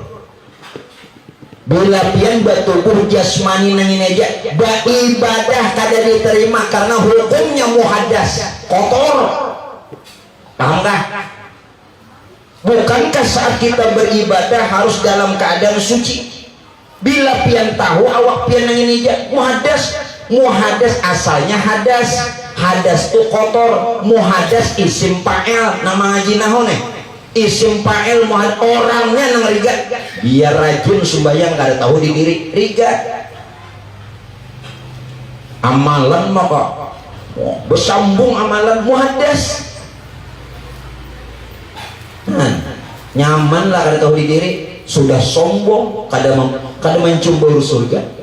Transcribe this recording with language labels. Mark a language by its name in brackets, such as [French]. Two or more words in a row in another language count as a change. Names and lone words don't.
[Banjar] Bila pian bertubuh jasmani nangin aja, beribadah kada diterima karena hukumnya muhadas, kotor. Paham kah? Bukankah saat kita beribadah harus dalam keadaan suci? Bila pian tahu awak pian nangin aja muhadas asalnya hadas itu kotor. [Arabic] محدث اسم فاعل, [Banjar] nama ngaji nahwu nih. [Arabic] اسم فاعل محدث, [Banjar] orangnya nang riga. Biar rajin sembahyang kada tahu di diri riga. Amalan maka bersambung amalan muhadas. Nyaman lah kada tahu di diri, sudah sombong, kada mencium bau surga.